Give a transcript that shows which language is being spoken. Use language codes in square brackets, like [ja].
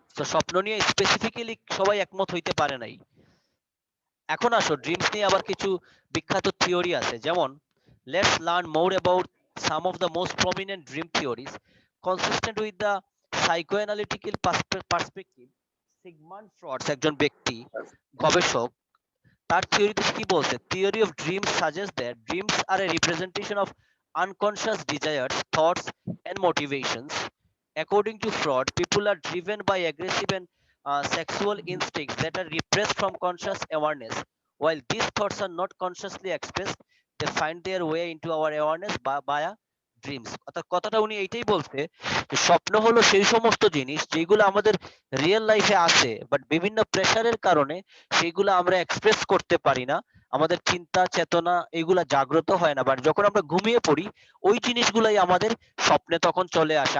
[bn] তো স্বপ্ন নিয়ে স্পেসিফিক্যালি সবাই একমত হইতে পারে নাই। এখন আসো ড্রিমস নিয়ে আবার কিছু বিখ্যাত থিওরি আছে, যেমন [en] Let's learn more about some of the most prominent dream theories consistent with the psychoanalytical perspective. [bn] Sigmund Freud একজন ব্যক্তি, গবেষক, তার থিওরিতে কি বলছে? [en] Theory of dreams suggest that dreams are a representation of unconscious desires, thoughts and motivations. According to Freud, people are driven by aggressive and sexual instincts that are repressed from conscious awareness. While these thoughts are not consciously expressed, they find their way into our awareness via dreams. [bn] অর্থাৎ কথাটা উনি এইটাই বলছে যে স্বপ্ন হলো সেই সমস্ত জিনিস যেগুলো আমাদের রিয়েল লাইফে আছে, বাট বিভিন্ন প্রেসারের কারণে সেগুলো আমরা এক্সপ্রেস করতে পারি না, আমাদের চিন্তা চেতনা এগুলা জাগ্রত হয় না, বাট যখন আমরা ঘুমিয়ে পড়ি ওই জিনিসগুলাই আমাদের স্বপ্নে তখন চলে আসে।